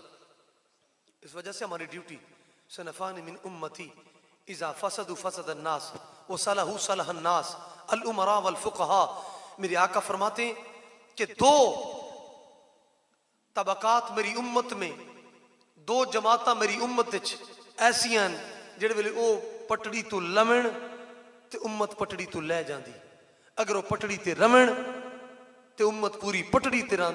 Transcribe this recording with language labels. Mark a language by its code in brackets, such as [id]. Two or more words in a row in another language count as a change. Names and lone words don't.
[hi] इस वजह से हमारी ड्यूटी [ar] صنفان من أمتي إذا فسدوا فسد الناس و صلحوا صلح الناس الأمراء والفقهاء. [hi] मेरे आका फरमाते हैं कि दो तबकात मेरी उम्मत [pa] में, दो जमाता मेरी उम्मत ਐਸੀਆਂ ਜੇੜ੍ਹੇ ਵੇਲੇ ਓ ਪਟੜੀ ਤੋ ਲਵਣ ਤੇ ਉੱਮਤ ਪਟੜੀ ਤੋ ਲੈ ਜਾਂਦੀ, ਅਗਰ ਵੋ ਪਟੜੀ ਤੇ ਰਵਣ ਤੇ ਉੱਮਤ ਪੂਰੀ ਪਟੜੀ ਤੇ ਰਹਾਂਦੀ।